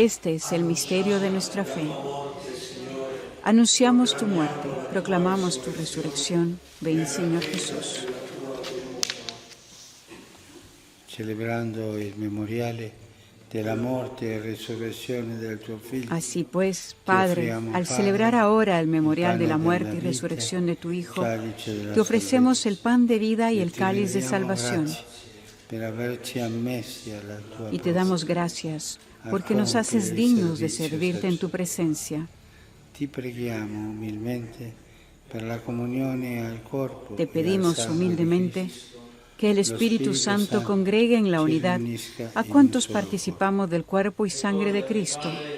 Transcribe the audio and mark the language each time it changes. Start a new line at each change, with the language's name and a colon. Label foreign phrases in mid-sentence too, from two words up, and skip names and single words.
Spanish: Este es el misterio de nuestra fe. Anunciamos tu muerte, proclamamos tu resurrección. Ven, Señor Jesús.
Italian: Celebrando il memoriale della morte e resurrezione del tuo Figlio,
Spanish: Así pues, Padre, al celebrar ahora el memorial de la muerte y resurrección de tu Hijo, te ofrecemos el pan de vida y el cáliz de salvación.
Italian: per averci ammessi alla tua
Spanish: Y te damos gracias porque nos haces dignos de servirte en tu presencia.
Italian: Ti preghiamo umilmente per la comunione al corpo.
Spanish: Te pedimos humildemente que el Espíritu Santo congregue en la unidad a cuantos participamos del cuerpo y sangre de Cristo.